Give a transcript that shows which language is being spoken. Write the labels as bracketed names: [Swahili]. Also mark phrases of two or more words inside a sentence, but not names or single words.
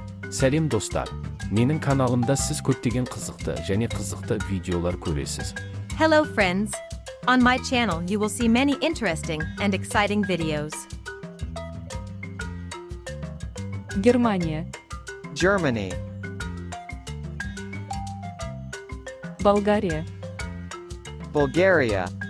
[Kazakh] Сәлем достар. Менің каналымда сіз көптеген қызықты және қызықты видеолар көресіз. [English] Hello friends. On my channel you will see many interesting and exciting videos. [Kazakh] Германия, [English] Germany, [Kazakh] Болгария, [English] Bulgaria,